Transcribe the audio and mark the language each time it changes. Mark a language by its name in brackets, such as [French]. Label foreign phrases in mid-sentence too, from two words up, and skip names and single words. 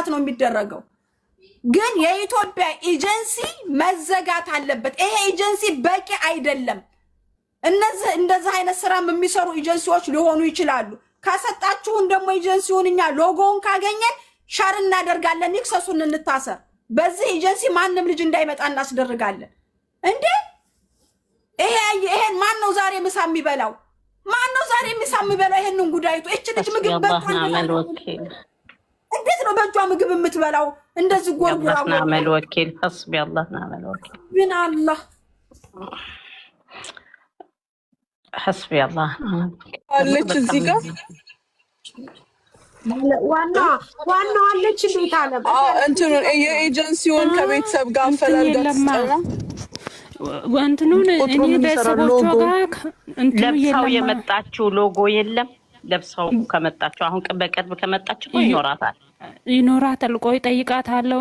[Amharic] ነው የሚደረገው። ግን የኢትዮጵያ ኤጀንሲ መዘጋት አለበት። ይሄ ኤጀንሲ በቂ አይደለም። እነዚህ እንደዚህ አይነት ስራ የሚሰሩ ኤጀንሲዎች ሊሆኑ ይችላሉ። ካሰጣችሁን ደግሞ ኤጀንሲውን እኛ ሎጎውን ካገኘን ሻር እናደርጋለን። ይክሰሱን፣ እንታሰር። በዚህ ኤጀንሲ ማንም ልጅ እንዳይመጣ እናስደርጋለን። እንዴ ይሄን ማን ነው ዛሬ ምሳ የሚበላው? ማን ነው ዛሬ ምሳ የሚበላው? ይሄንን ጉዳይቱ እቺ ልጅ ምግብ እንዴት ነው በእጇ ምግብ የምትበላው? እንደዚህ ጎርጎራ [Arabic] አመል ወኪል حسبي الله ونعم الوكيل [Amharic] ምን አላህ [Arabic] حسبي الله [Amharic] አለች እዚህ ጋር ዋና አለች እንዴት አለ እንትኑ የኤጀንሲውን ከቤተሰብ ጋር አፈላልጋት ወንትኑን እኔ ቤተሰቦቿ ጋር እንትኑ ለብሳው የመጣችው ሎጎ የለም። ለብሳው ከመጣችው አሁን በቅርብ ከመጣችው ይኖራታል። ቆይ ጠይቃታለሁ።